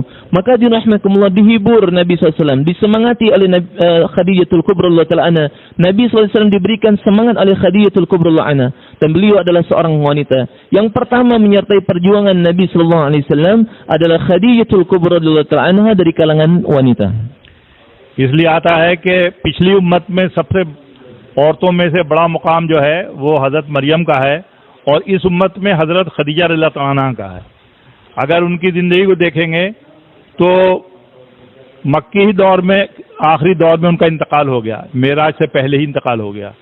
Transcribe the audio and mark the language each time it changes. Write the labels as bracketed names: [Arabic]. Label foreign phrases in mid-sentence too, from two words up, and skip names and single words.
[Indonesian] Maka dirahmatullah, dihibur Nabi SAW. Disemangati oleh Khadijatul Kubra [Arabic] رضي الله تعالى عنها. [Indonesian] Nabi SAW diberikan semangat oleh Khadijatul Kubra [Arabic] رضي الله عنها. [Indonesian] Dan beliau adalah seorang wanita yang pertama menyertai perjuangan Nabi SAW adalah Khadijatul Kubra [Arabic] رضي الله تعالى عنها [Indonesian] dari kalangan wanita. [Hindi] इसलिए आता है कि पिछली उम्मत में सबसे औरतों में से बड़ा मुकाम जो है वो हज़रत मरियम का है और इस उम्मत में हज़रत खदीजा [Arabic] رضي الله تعالى عنها [Hindi] का है। अगर उनकी ज़िंदगी को देखेंगे तो मक्की ही दौर में, आखिरी दौर में उनका इंतकाल हो गया, मेराज से पहले ही इंतकाल हो गया।